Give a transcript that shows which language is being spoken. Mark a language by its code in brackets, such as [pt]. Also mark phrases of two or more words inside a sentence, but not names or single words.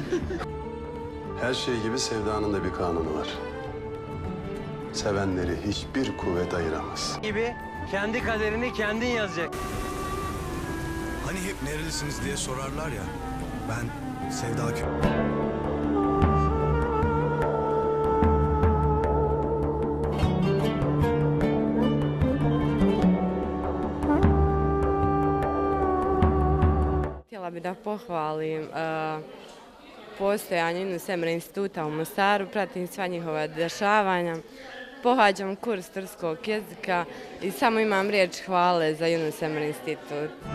[tr] Her şey gibi sevdanın da bir kanunu var. Sevenleri hiçbir kuvvet ayıramaz. Gibi kendi kaderini kendin yazacak. Hani hep nerelisiniz diye sorarlar ya. Ben Sevda Köy. [bs] Htjela bih da pohvalim postojanje Yunus Emre instituta u Mostaru, pratim sva njihova dešavanja, pohađam kurs turskog jezika i samo imam riječ hvale za Yunus Emre institut.